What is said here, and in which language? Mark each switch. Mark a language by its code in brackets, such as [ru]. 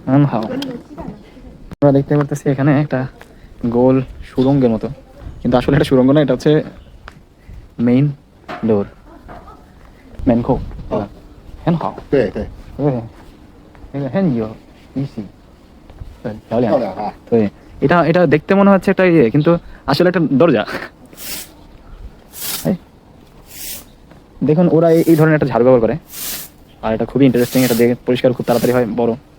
[bn] ভালো। আমরা দেখতে পারতেছি এখানে একটা গোল সুড়ঙ্গের মতো, কিন্তু আসলে এটা সুড়ঙ্গ না, এটা হচ্ছে মেইন ডোর। [zh] 门口，很好。对对，对，那个很有意思，对，漂亮。漂亮啊！ [bn] 对，এটা দেখতে মনে হচ্ছে একটা ইয়ে, কিন্তু আসলে একটা দরজা। দেখুন ওরা এই ধরনের একটা ঝাড়ু ব্যবহার করে, আর এটা খুবই ইন্টারেস্টিং। এটা দেখে পরিষ্কার খুব তাড়াতাড়ি হয়, বড়।